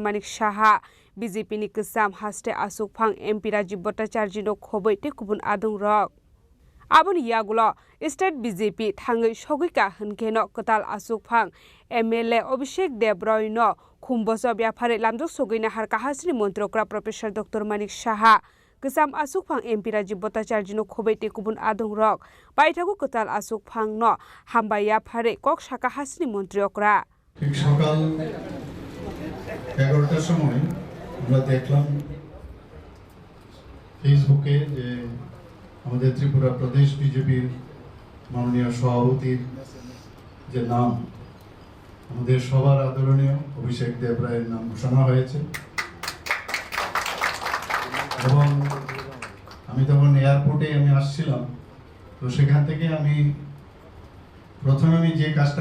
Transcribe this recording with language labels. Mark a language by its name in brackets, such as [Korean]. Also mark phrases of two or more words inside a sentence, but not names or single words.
[Kok Borok] Manik Shaha BJP ni kesam haste asuk phang MP Rajiv Bhattacharya no khobai te kubun adung rok Aboni yagulo state BJP thangai sogei ka hunkeno ketal asuk phang MLA Obishek Debroy no khumboso biafare lamjok sogei na harka hasri montrokra Professor Dr. Manik Shaha kesam asuk phang MP Rajiv Bhattacharya no khobai te kubun adung rok baithagu ketal asuk phang no hambaya phare kok saka hasri montriokra [Bangla] ঠিক সকাল 11টার সময় আমরা দেখলাম ফেসবুকে যে আমাদের ত্রিপুরা প্রদেশ বিজেপির মাননীয় সভাপতির যে নাম আমাদের সবার আদরণীয় অভিষেক দেবরায়ের নাম ঘোষণা হয়েছে এবং আমি তখন এয়ারপোর্টে আসছিলাম তো সেখান থেকে আমি প্রথমে যে কাজটা